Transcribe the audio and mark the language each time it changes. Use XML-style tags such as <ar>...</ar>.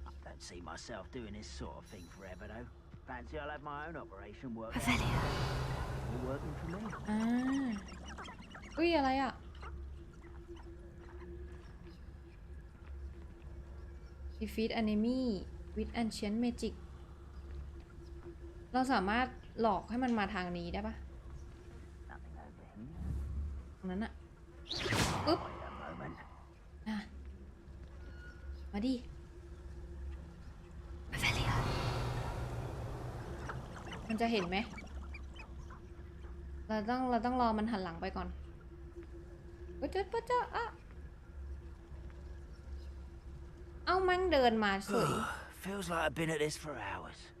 <en>Don't see myself doing this sort of thing forever, though. Fancy I'll have my own operation working. All working for me.</en> <th>อุ้ยอะไรอ่ะ</th> <en>Defeat enemy with ancient magic</en> <th>เราสามารถหลอกให้มันมาทางนี้ได้ปะตรงนั้นอะปึ๊บมาดิ มันจะเห็นไหมเราต้องรอมันหันหลังไปก่อนปะจ๊ะอะเอามั่งเดินมาเฉย</th> <en>Feels like I've been at this for hours.</en>